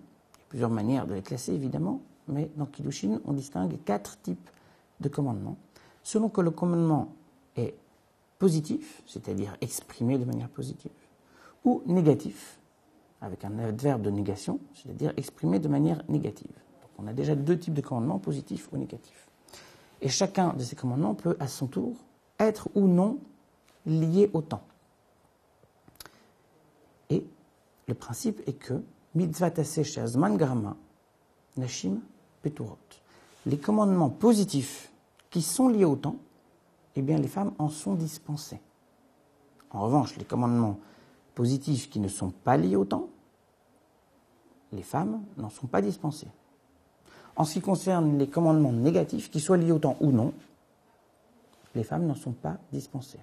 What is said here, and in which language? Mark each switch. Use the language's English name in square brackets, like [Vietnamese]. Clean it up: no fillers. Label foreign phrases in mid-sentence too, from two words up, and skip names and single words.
[French] Il y a plusieurs manières de les classer, évidemment, mais dans Kiddushin, on distingue 4 types de commandements, selon que le commandement est positif, c'est-à-dire exprimé de manière positive, ou négatif, avec un adverbe de négation, c'est-à-dire exprimé de manière négative. Donc on a déjà 2 types de commandements, positifs ou négatifs. Et chacun de ces commandements peut, à son tour, être ou non lié au temps. Et le principe est que [Hebrew] מצוות עשה שהזמן גרמא נשים פטורות. [French] Les commandements positifs qui sont liés au temps, eh bien les femmes en sont dispensées. En revanche, les commandements positifs qui ne sont pas liés au temps, les femmes n'en sont pas dispensées. En ce qui concerne les commandements négatifs, qu'ils soient liés au temps ou non, les femmes n'en sont pas dispensées.